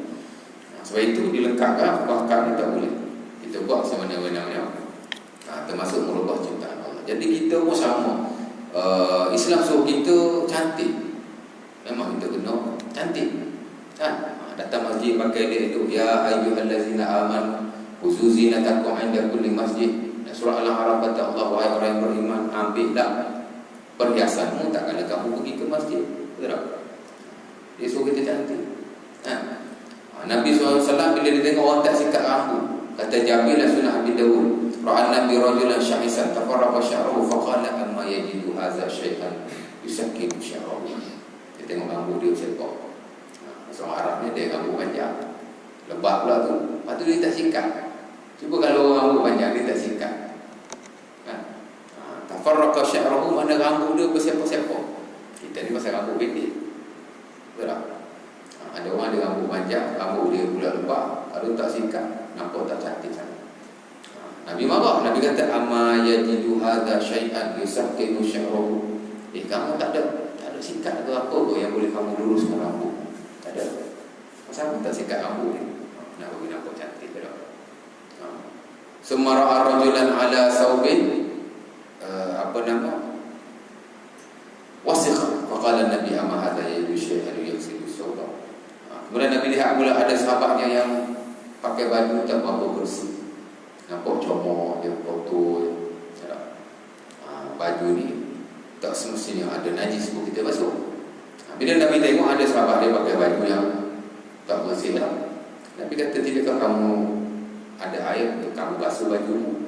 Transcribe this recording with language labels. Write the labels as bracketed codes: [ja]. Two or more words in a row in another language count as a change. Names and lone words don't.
[ms] Sebab itu dilengkapkan, bahkan kita boleh kita buat semena-mena, termasuk merubah ciptaan Allah. Jadi kita pun sama. Islam suruh kita cantik, memang kita kena cantik, kan? Datang masjid pakai dia itu, [ar] يا أيها الذين آمنوا خذوا زينتكم عند كل مسجد. [ms] Surah Al-A'raf kata Allah, wahai orang yang beriman, ambillah perhiasanmu tak kala kamu pergi ke masjid. Betul tak? Dia suruh kita cantik. Nabi SAW bila dia tengok orang tak sikat rambut, kata Jabir dan Sunnah Abi Dawud, [ar] رأى النبي رجلا شعثا تفرق شعره فقال أما يجد هذا شيئا يسكن شعره. [ms] Dia tengok rambut dia sekok. Orang Arab ni dia rambut panjang, lebat pula tu. Lepas tu dia tak sikat. Cuba kalau orang rambut panjang dia tak sikat, kan? [ar] تفرق شعره, mana rambut dia bersepok-sepok. [ms] Kita ni pasal rambut pendek. Betul tak? Ada orang ada rambut panjang, rambut dia pula lebat, kalau tak sikat nampak tak cantik sangat. Nabi marah. Nabi kata [ar] أما يجد هذا شيئا يسكن شعره. [ms] Kamu tak ada sikat ke apa ke yang boleh kamu luruskan rambut? Tak ada. Pasal apa tak sikat rambut ni? Nak bagi nampak cantik ke tak? [ar] ثم رأى رجلا على ثوب [ms] apa nama? [ar] Wasikh. فقال النبي أما هذا يجد شيئا يغسل ثوبه. [ms] Kemudian Nabi lihat pula ada sahabatnya yang pakai baju tak berapa bersih, nampak comot dia, kotor. Baju ni tak semestinya ada najis pun kita basuh. Bila Nabi tengok ada sahabat dia pakai baju yang tak bersih, Nabi kata, tidakkah kamu ada air untuk kamu basuh bajumu?